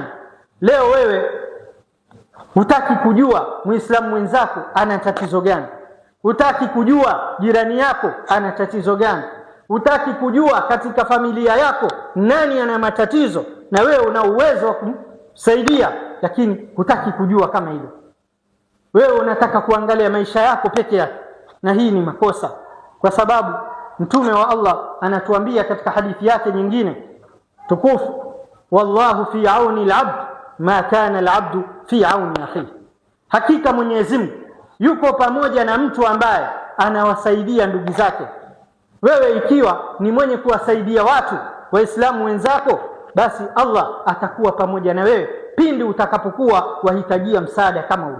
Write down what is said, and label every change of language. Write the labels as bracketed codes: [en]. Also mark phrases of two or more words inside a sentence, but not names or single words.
[sw] Leo wewe hutaki kujua Muislamu mwenzako ana tatizo gani, hutaki kujua jirani yako ana tatizo gani, hutaki kujua katika familia yako nani ana matatizo, na wewe una uwezo wa kumsaidia, lakini hutaki kujua kama hilo. Wewe unataka kuangalia maisha yako peke yake, na hii ni makosa. Kwa sababu Mtume wa Allah anatuambia katika hadithi yake nyingine tukufu, [ar] wallahu fi auni al-abd ma kana al-abdu fi auni akhihi. [sw] Hakika Mwenyezi Mungu yuko pamoja na mtu ambaye anawasaidia ndugu zake. Wewe ikiwa ni mwenye kuwasaidia watu Waislamu wenzako, basi Allah atakuwa pamoja na wewe pindi utakapokuwa wahitajia msaada kama ule.